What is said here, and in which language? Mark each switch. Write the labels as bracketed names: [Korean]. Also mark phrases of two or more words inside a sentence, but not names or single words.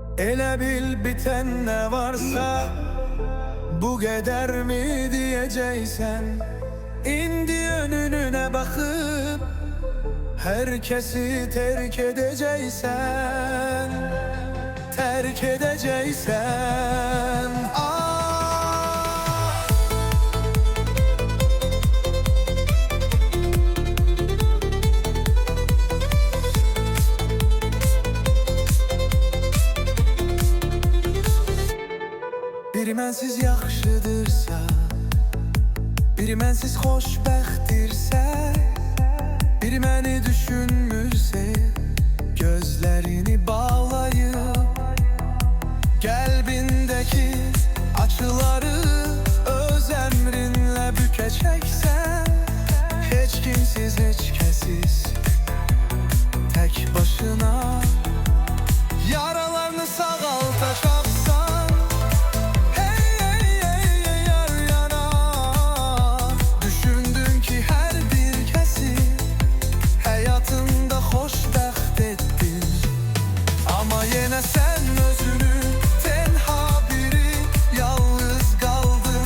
[Turkish] Elə bil biten ne varsa bu kadar mı diyeceksen, indi önüne bakıp herkesi terk edeceksen, terk edeceksen. [Azerbaijani] Biri mənsiz yaxşıdırsa, biri mənsiz xoşbəxtdirsə, biri məni düşünmürsə, gözlərini bağlayıb qəlbindəki açıları öz əmrinlə bükəcəksən. Heç kimsiz, heç kəsiz, tək başına yaralarını sağaltacaqsan. [Turkish] Yine sen özünü tenha biri, yalnız kaldın.